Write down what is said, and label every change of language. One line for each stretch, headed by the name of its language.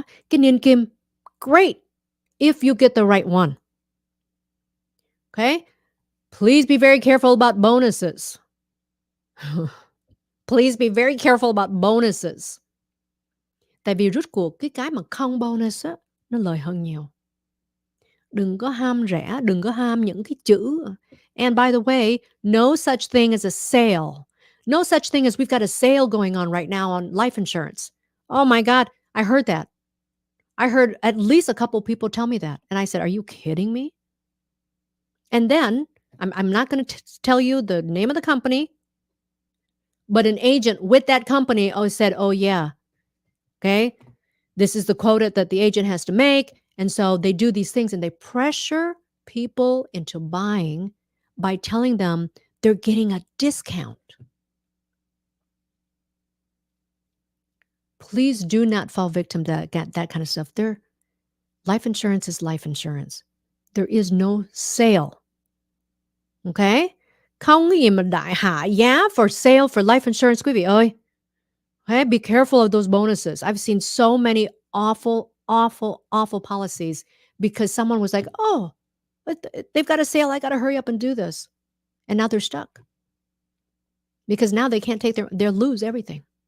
Vietnamese: Cái niên kim,
English: great if you get the right one. Okay? Please be very careful about bonuses. Please be very careful about bonuses.
Vietnamese: Tại vì rốt cuộc cái mà không bonus á, nó lời hơn nhiều. Đừng có ham rẻ, đừng có ham những cái chữ.
English: And by the way, no such thing as a sale. No such thing as we've got a sale going on right now on life insurance. Oh my God, I heard that. I heard at least a couple people tell me that. And I said, are you kidding me? And then, I'm not going to tell you the name of the company, but an agent with that company said, oh yeah, okay, this is the quota that the agent has to make. And so they do these things and they pressure people into buying by telling them they're getting a discount. Please do not fall victim to that kind of stuff. Life insurance is life insurance. There is no sale. Okay?
Vietnamese: Không có gì mà đại hạ giá
English: for sale for life insurance,
Vietnamese: quý vị ơi.
English: Okay? Be careful of those bonuses. I've seen so many awful, awful, awful policies because someone was like, oh, but they've got a sale. I got to hurry up and do this. And now they're stuck. Because now they can't they'll lose everything.